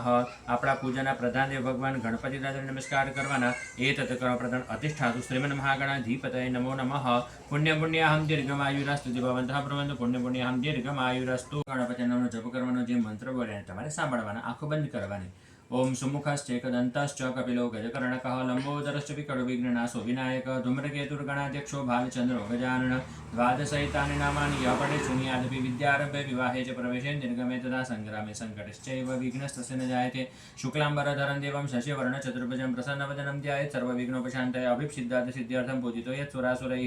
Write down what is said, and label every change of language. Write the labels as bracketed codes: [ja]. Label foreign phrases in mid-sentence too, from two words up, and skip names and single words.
[gu] આપણા પૂજાના પ્રધાન દેવ ભગવાન ગણપતિ દાદાને નમસ્કાર કરવાના। [sa] એ તત્કર્મ પ્રધાન અધિષ્ઠાતુ શ્રીમન મહાગણાધિપતય નમો નમઃ। પુણ્ય પુણ્યાહમ દીર્ઘમાયુરસ્તુ ભવંતઃ પ્રવંતુ પુણ્ય પુણ્યાહમ દીર્ઘમાયુરસ્તુ। [gu] ગણપતિ નામનો જપ કરવાનો। જે મંત્ર બોલ્યા તમારે સાંભળવાના, આંખો બંધ કરવાની। [sa] ओम सुमुखश्चेकदन्तश्च कपिलो गजकर्णकः लम्बोदरश्च विकटो विघ्ननाशो विनायकः धूम्रकेतुर्गणाध्यक्षो भालचन्द्रो गजानन। द्वादशैतानि नामानि यः पठेत् शृणुयादपि विद्यारम्भे विवाहे च प्रवेशे निर्गमे तथा सङ्ग्रामे सङ्कटश्चैव विघ्नस्तस्य न जायते। शुक्लाम्बरधरं देवं शशिवर्णं चतुर्भुजं प्रसन्नवदनं ध्यायेत् सर्वविघ्नोपशान्तये अभिप्सिद्धार्थसिद्ध्यर्थं पूजितो यत्सुरासुरैः।